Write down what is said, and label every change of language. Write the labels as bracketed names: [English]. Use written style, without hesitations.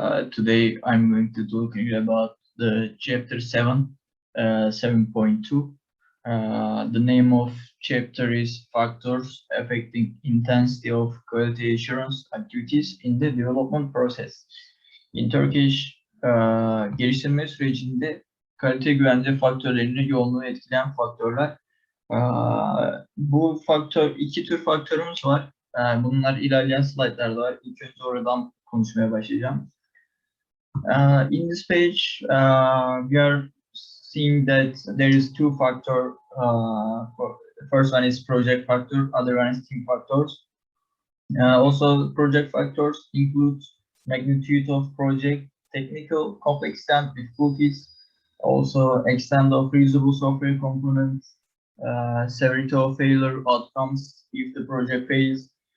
[English] Today I'm going to talk about the chapter 7, 7.2. The name of chapter is Factors Affecting Intensity of Quality Assurance Activities in the Development Process. In Turkish, [Turkish] geliştirme sürecinde kalite güvence faktörlerini yoğunluğu etkileyen faktörler. Bu iki tür faktörümüz var. Bunlar ilerleyen slaytlarda var. İlk önce oradan konuşmaya başlayacağım. [English] In this page, we are seeing that there is two factor. The first one is project factor, other one is team factors. Also, project factors include magnitude of project, technical complexity and difficulties, also extent of reusable software components, severity of failure outcomes if the project fails.